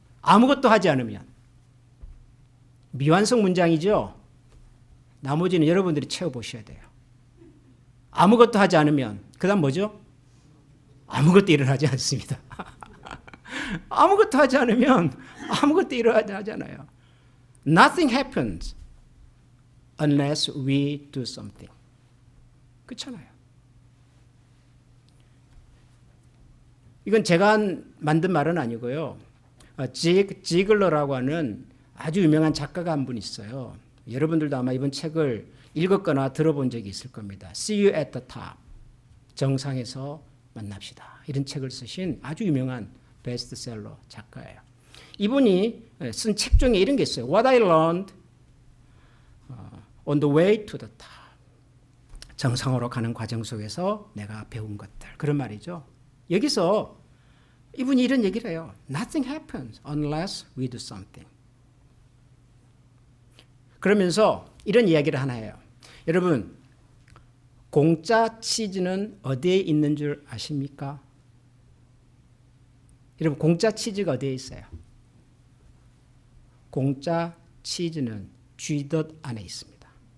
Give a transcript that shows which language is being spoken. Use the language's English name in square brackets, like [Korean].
[Korean] 아무것도 하지 않으면. 미완성 문장이죠. 나머지는 여러분들이 채워보셔야 돼요. 아무것도 하지 않으면 그 다음 뭐죠? 아무것도 일어나지 않습니다. 아무것도 하지 않으면 아무것도 일어나지 않아요. [English] Nothing happens unless we do something. [Korean] 그렇잖아요. 이건 제가 만든 말은 아니고요. 지글러라고 하는 아주 유명한 작가가 한 분 있어요. 여러분들도 아마 이번 책을 읽었거나 들어본 적이 있을 겁니다. [English] See you at the top. [Korean] 정상에서 만납시다. 이런 책을 쓰신 아주 유명한 베스트셀러 작가예요. 이분이 쓴 책 중에 이런 게 있어요. [English] What I learned on the way to the top. [Korean] 정상으로 가는 과정 속에서 내가 배운 것들. 그런 말이죠. 여기서 이분이 이런 얘기를 해요. [English] Nothing happens unless we do something. [Korean] 그러면서 이런 이야기를 하나 해요. 여러분, 공짜 치즈는 어디에 있는 줄 아십니까? 여러분, 공짜 치즈가 어디에 있어요? 공짜 치즈는 쥐덫 안에 있습니다.